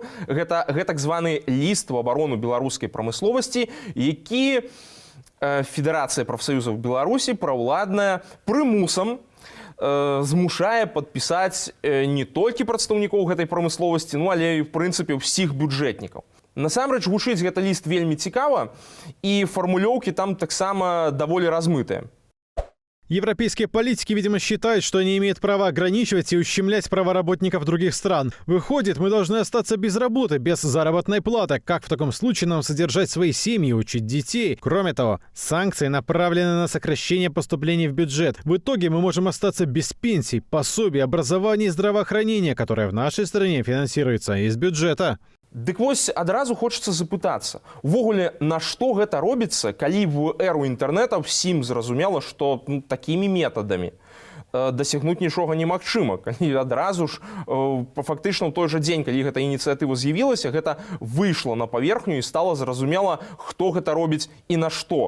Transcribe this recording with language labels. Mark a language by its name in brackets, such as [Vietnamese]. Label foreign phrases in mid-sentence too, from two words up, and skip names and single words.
[Belarusian] Гэта так званы ліст у абарону беларускай прамысловасці, які Федэрацыя прафсаюзаў Беларусі праўладная прымусам змушае падпісаць не толькі прадстаўнікоў гэтай прамысловасці, але і, в прынцыпе, ўсіх бюджэтнікаў. Насамрэч, гучыць гэты ліст вельмі цікава, і фармулёўкі там таксама даволі размытыя. [Russian] Европейские политики, видимо, считают, что они имеют право ограничивать и ущемлять права работников других стран. Выходит, мы должны остаться без работы, без заработной платы. Как в таком случае нам содержать свои семьи, учить детей? Кроме того, санкции направлены на сокращение поступлений в бюджет. В итоге мы можем остаться без пенсий, пособий, образования и здравоохранения, которое в нашей стране финансируется из бюджета. [Belarusian] Дык вось адразу хочацца запытацца, увогуле, на што гэта робіцца, калі в эру інтэрнэта ўсім зразумела, што такімі метадамі дасягнуць нічога немагчыма. Калі адразу ж, фактычна ў той жа дзень, калі гэта ініцыятыва з'явілася, гэта выйшла на паверхню і стала зразумела, хто гэта робіць і на што.